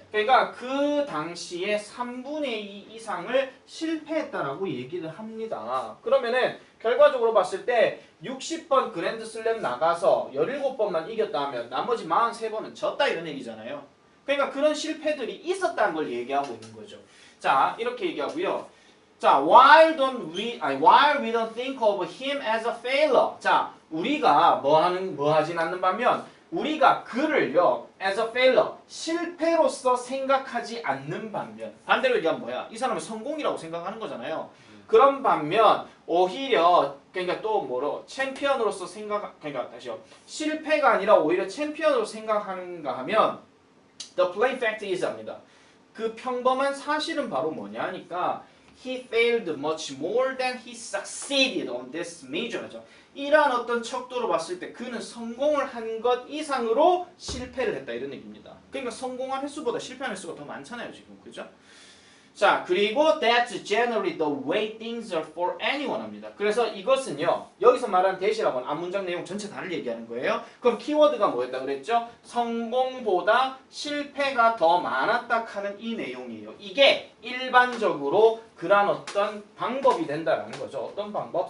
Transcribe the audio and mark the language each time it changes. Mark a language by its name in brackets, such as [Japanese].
[Korean] 그러니까 그 당시에 3분의 2 이상을 실패했다라고 얘기를 합니다. 그러면은 결과적으로 봤을 때 60번 그랜드슬램 나가서 17번만 이겼다 하면 나머지 43번은 졌다 이런 얘기잖아요. 그러니까 그런 실패들이 있었다는 걸 얘기하고 있는 거죠. 자, 이렇게 얘기하고요. [English] 자, while we don't think of him as a failure. [Korean] 자, 우리가 뭐 하진 않는 반면 우리가 그를요 [English] as a failure [Korean] 실패로서 생각하지 않는 반면 반대로 얘기하면 뭐야? 이 사람은 성공이라고 생각하는 거잖아요. 그런 반면 오히려 그러니까 또 뭐로 챔피언으로서 그러니까 다시요 실패가 아니라 오히려 챔피언으로 생각하는가 하면 [English] the plain fact is [Korean] 합니다. 그 평범한 사실은 바로 뭐냐 하니까 [English] he failed much more than he succeeded on this major죠. [Korean] 이러한 어떤 척도로 봤을 때 그는 성공을 한 것 이상으로 실패를 했다 이런 얘기입니다. 그러니까 성공한 횟수보다 실패한 횟수가 더 많잖아요 지금 그죠? 자 그리고 [English] that's generally the way things are for anyone [Korean] 합니다. 그래서 이것은요 여기서 말하는 that이라고 하는 앞문장 내용 전체 다를 얘기하는 거예요. 그럼 키워드가 뭐였다 그랬죠? 성공보다 실패가 더 많았다 하는 이 내용이에요. 이게 일반적으로 그런 어떤 방법이 된다라는 거죠. 어떤 방법?